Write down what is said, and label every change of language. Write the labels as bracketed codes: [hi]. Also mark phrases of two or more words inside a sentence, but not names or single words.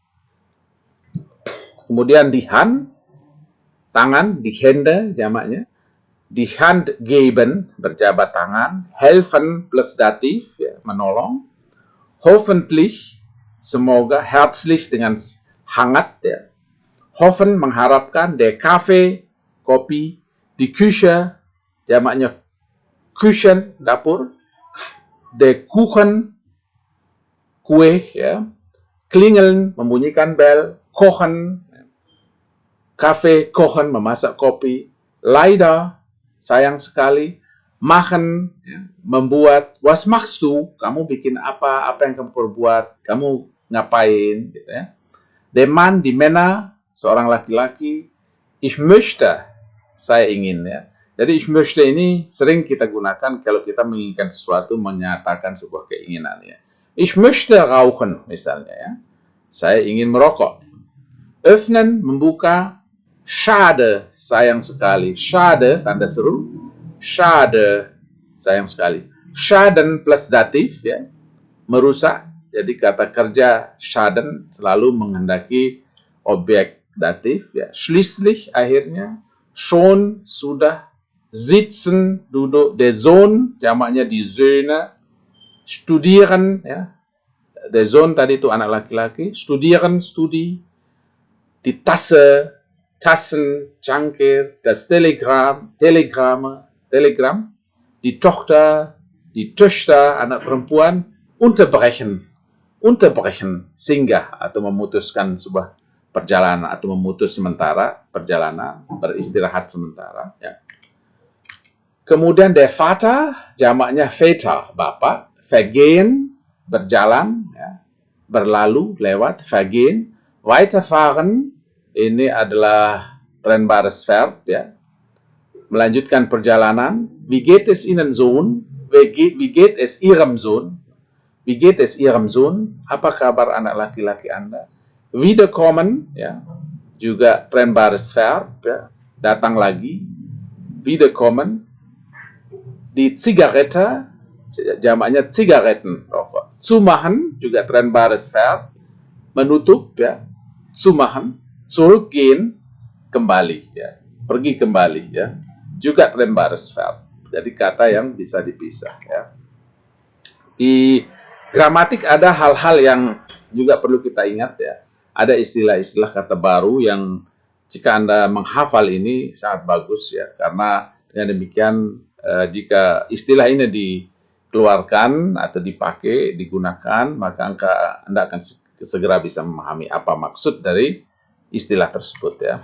[id] Kemudian [de] di Hand, [id] tangan, [de] di Hände, [id] jamaknya. [de] Di Hand geben, [id] berjabat tangan. Helfen plus datif, ya, menolong. Hoffentlich, semoga. Herzlich dengan hangat, ya. Hoffen, mengharapkan. [de] Der Kaffee, kopi. Die Küche, jamaknya Küchen, dapur. Der Kuchen, [id] kue, ya. Klingeln, membunyikan bel. [de] Kochen, kafe, kochen, [id] memasak kopi. Leider, sayang sekali. Machen, ya, membuat. [de] Was machst du? [id] Kamu bikin apa? Apa yang kamu perbuat? Kamu ngapain? Gitu ya. [de] Der Mann, die Männer, [id] seorang laki-laki. [de] Ich möchte, [id] saya ingin. Ya. Jadi [de] ich möchte [id] ini sering kita gunakan kalau kita menginginkan sesuatu, menyatakan sebuah keinginan. Ya. [de] Ich möchte rauchen, [id] misalnya. Ya. Saya ingin merokok. Öffnen, membuka. Schade, sayang sekali. Schade, tanda seru. Schade, sayang sekali. Schaden plus datif, ya, merusak. Jadi kata kerja schaden selalu menghendaki objek datif. Ya. Schließlich, akhirnya. Schon, sudah. Sitzen, duduk. [de] Der Sohn, jamaknya die Söhne. [id] Studieren, ya. [de] Der Sohn [id] tadi itu anak laki-laki. [de] Studieren, studi. Die Tasse, Tassen, Cangkir, das Telegramm, die Tochter, die Töchter, [id] anak perempuan, unterbrechen, singgah atau memutuskan sebuah perjalanan atau memutus sementara perjalanan, beristirahat sementara. Ya. Kemudian [de] der Vater, [id] jamaknya Väter, bapak, vergehen, berjalan, ya, berlalu, lewat, [de] vergehen, weiterfahren. [id] Ini adalah [de] trennbares Verb, [id] ya. Melanjutkan perjalanan. [de] Wie geht es Ihnen, Sohn? Wie geht es Ihrem Sohn? Wie geht es Ihrem Sohn? [id] Apa kabar anak laki-laki Anda? [de] Wiederkommen, ya. [id] Juga [de] trennbares Verb, [id] ya. Datang lagi. [de] Wiederkommen. Die Zigarette, jamaknya Zigaretten, rokok. Zumachen, [id] juga [de] trennbares Verb. [id] Menutup, ya. [de] Zumachen. Zurückgehen, [id] kembali, ya, pergi kembali, ya, juga [de] trennbares Verb. [id] Jadi kata yang bisa dipisah, ya. Di gramatik ada hal-hal yang juga perlu kita ingat, ya. Ada istilah-istilah kata baru yang jika Anda menghafal ini sangat bagus, ya, karena dengan demikian jika istilah ini dikeluarkan atau dipakai, digunakan, maka Anda akan segera bisa memahami apa maksud dari istilah tersebut, ya.